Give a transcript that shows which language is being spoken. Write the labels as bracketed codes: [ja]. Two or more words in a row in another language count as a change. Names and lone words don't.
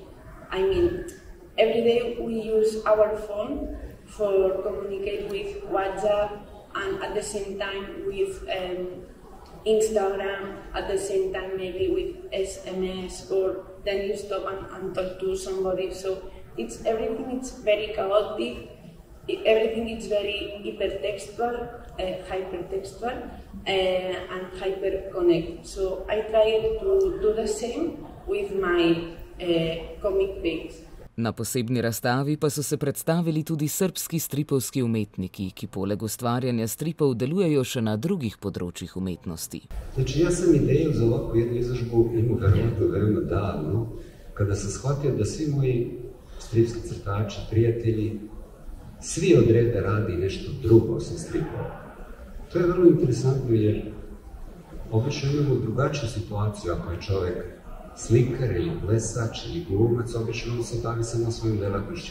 [en] I mean, every day we use our phone for communicate with WhatsApp, and at the same time with Instagram, at the same time maybe with SMS, or then you stop and talk to somebody. So everything is very chaotic, everything is very hypertextual, hypertextual, and hyper-connect. So I try to do the same with my comic page. [sl] Na posebni razstavi pa so se predstavili tudi srbski stripovski umetniki, ki poleg ustvarjanja stripov delujejo še na drugih področjih umetnosti. [sr] Znači, ja sam ideju za ovakvu jednu izložbu imao veoma davno, kada sam shvatio da svi moji stripski crtači, prijatelji, svi od reda radi nešto drugo osim stripova. To je vrlo interesantno jer obično imamo drugačiju situaciju ako je čovjek slikar ili plesač ili glumac, obično on se bavi samo svojim delatnošću.